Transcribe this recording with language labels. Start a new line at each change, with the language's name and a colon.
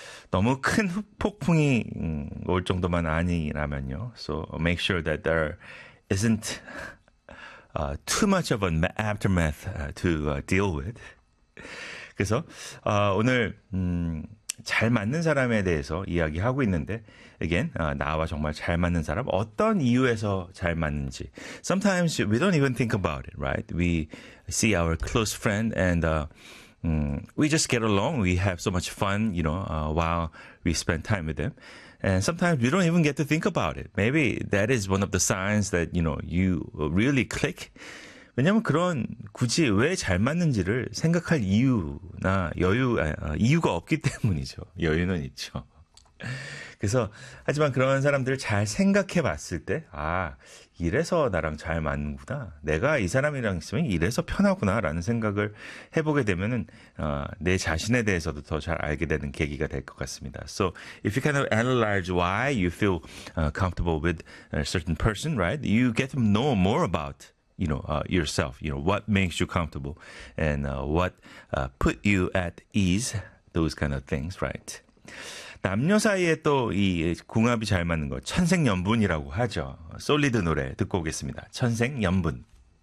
Korean: 너무 큰 폭풍이 올 정도만 아니라면요.
English: So make sure that there isn't too much of an aftermath to deal with.
Korean: 그래서 오늘 잘 맞는 사람에 대해서 이야기하고 있는데 again, 나와 정말 잘 맞는 사람 어떤 이유에서 잘 맞는지
English: Sometimes we don't even think about it, right? We see our close friend and we just get along. We have so much fun, you know, while we spend time with them. And sometimes we don't even get to think about it. Maybe that is one of the signs that, you know, you really click.
Korean: 왜냐면 그런 굳이 왜 잘 맞는지를 생각할 이유나 여유 이유가 없기 때문이죠. 여유는 있죠. 그래서 하지만 그런 사람들을 잘 생각해 봤을 때 아, 이래서 나랑 잘 맞는구나. 내가 이 사람이랑 있으면 이래서 편하구나라는 생각을 해 보게 되면은 내 자신에 대해서도 더 잘 알게 되는 계기가 될 것 같습니다.
English: So if you kind of analyze why you feel comfortable with a certain person, right? You get to know more about you know, yourself, you know, what makes you comfortable and what put you at ease, those kind of things, right?
Korean: 남녀 사이에 또 이 궁합이 잘 맞는 거, 천생연분이라고 하죠. 솔리드 노래 듣고 오겠습니다. 천생연분.